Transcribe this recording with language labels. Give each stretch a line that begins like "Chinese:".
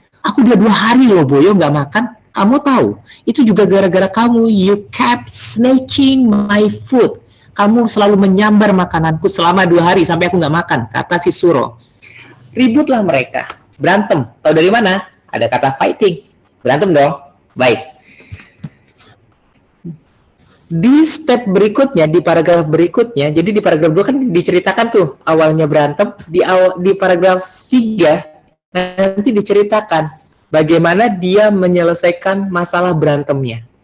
Indonesian: Aku udah 2 hari loh, Boyo, nggak makan. Kamu tahu, itu juga gara-gara kamu.
English: You kept snatching my food.
Indonesian: Kamu selalu menyambar makananku selama 2 hari sampai aku nggak makan. Kata si Suro. Ributlah mereka. Berantem. Tahu dari mana? Ada kata fighting. Berantem dong. Baik. Di step berikutnya, di paragraf berikutnya, jadi di paragraf 2 kan diceritakan tuh awalnya berantem, di paragraf 3 nanti diceritakan bagaimana dia menyelesaikan masalah berantemnya.